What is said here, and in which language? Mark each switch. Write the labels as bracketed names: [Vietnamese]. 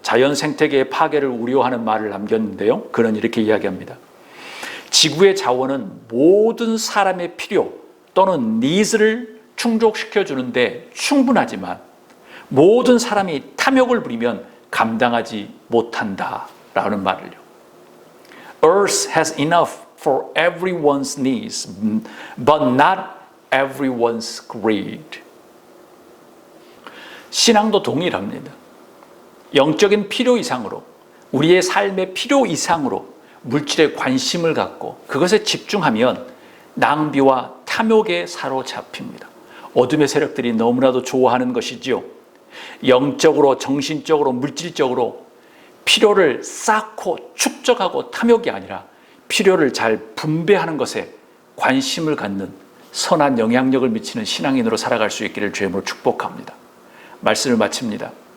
[Korean] 자연 생태계의 파괴를 우려하는 말을 남겼는데요. 그는 이렇게 이야기합니다. 지구의 자원은 모든 사람의 필요 또는 니즈를 충족시켜 주는데 충분하지만 모든 사람이 탐욕을 부리면 감당하지 못한다라는 말을요. [English] Earth has enough for everyone's needs, but not everyone's greed. [Korean] 신앙도 동일합니다. 영적인 필요 이상으로, 우리의 삶의 필요 이상으로 물질에 관심을 갖고 그것에 집중하면 낭비와 탐욕에 사로잡힙니다. 어둠의 세력들이 너무나도 좋아하는 것이지요. 영적으로, 정신적으로, 물질적으로 필요를 쌓고 축적하고 탐욕이 아니라 필요를 잘 분배하는 것에 관심을 갖는 선한 영향력을 미치는 신앙인으로 살아갈 수 있기를 주님으로 축복합니다. 말씀을 마칩니다.